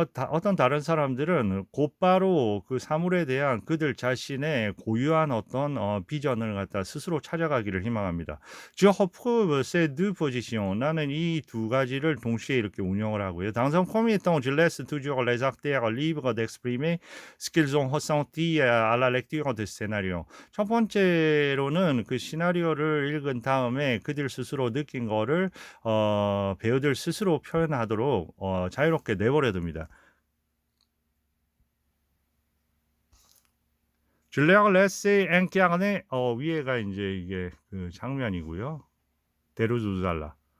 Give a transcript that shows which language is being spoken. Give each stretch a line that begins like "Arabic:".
Korean: 어떤 다른 사람들은 곧바로 그 사물에 대한 그들 자신의 고유한 어떤 비전을 갖다 스스로 찾아가기를 희망합니다.
French: Je retrouve ces deux positions.
Korean: 나는 이 두 가지를 동시에 이렇게 운영을 하고요.
French: Dans un premier temps, je laisse toujours les acteurs libres d'exprimer ce qu'ils ont ressenti à la lecture du scénario.
Korean: 첫 번째로는 그 시나리오를 읽은 다음에 그들 스스로 느낀 거를 배우들 스스로 표현하도록 자유롭게 내버려 둡니다.
French: Je leur laisse incarner
Korean: 위에가 이제 이게 그 장면이고요. 데르주잘라.